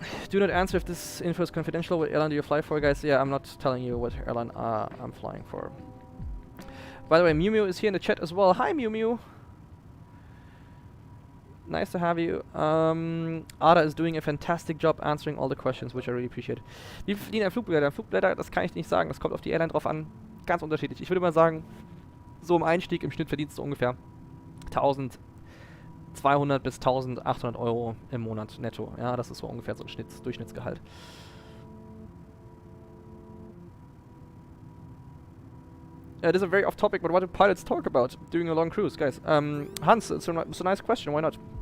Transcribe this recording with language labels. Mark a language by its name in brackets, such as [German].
[English] Do not answer if this info is confidential. What airline do you fly for, guys? Yeah, I'm not telling you what airline I'm flying for. By the way, MyyPikkuMew is here in the chat as well. Hi, MyyPikkuMew. Nice to have you. Ada is doing a fantastic job answering all the questions, which I really appreciate. [German] Wie viel verdient ein Flugbegleiter? Ein Flugbegleiter, das kann ich nicht sagen. Das kommt auf die Airline drauf an. Ganz unterschiedlich. Ich würde mal sagen, so im Einstieg im Schnitt verdienst du ungefähr 1.200 bis 1.800 Euro im Monat netto. Ja, das ist so ungefähr so ein Durchschnittsgehalt. [English] It is a very off topic, but what do pilots talk about during a long cruise, guys? Hans, it's a nice question. Why not?